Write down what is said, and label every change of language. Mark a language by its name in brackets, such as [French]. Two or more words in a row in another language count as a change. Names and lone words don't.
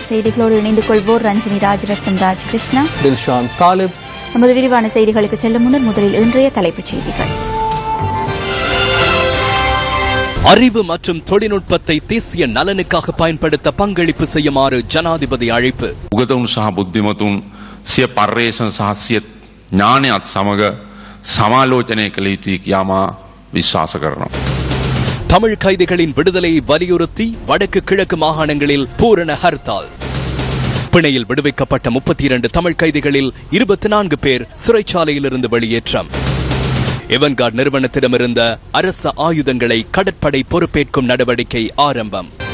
[Tamil] செய்திகளோடு இணைந்து கொள்வோர் ரஞ்சினி ராஜரத்னம், ராஜகிருஷ்ணா, தில்ஷான் தாலிப். நமது விரிவான செய்திகளுக்கு செல்லும் முன்னர் முதலில் இன்றைய தலைப்புச் செய்திகள். அறிவு மற்றும் தொழில்நுட்பத்தை தேசிய நலனுக்காக பயன்படுத்த பங்களிப்பு செய்யுமாறு ஜனாதிபதி அழைப்பு. [Sinhala] උගතුන් සහ බුද්ධිමතුන් සිය පර්යේෂණ සහ සිය ඥානයත් සමග සමාලෝචනය කළ යුතුයි කියා මා විශ්වාස කරනවා. [Tamil] தமிழ் கைதிகளின் விடுதலையை வலியுறுத்தி வடக்கு கிழக்கு மாகாணங்களில் பூரண ஹர்த்தால். பிணையில் விடுவிக்கப்பட்ட 32 தமிழ் கைதிகளில் 24 பேர் சிறைச்சாலையிலிருந்து வெளியேற்றம். எவன்கார்ட் நிறுவனத்திடமிருந்த அரச ஆயுதங்களை கடற்படை பொறுப்பேற்கும் நடவடிக்கை ஆரம்பம்.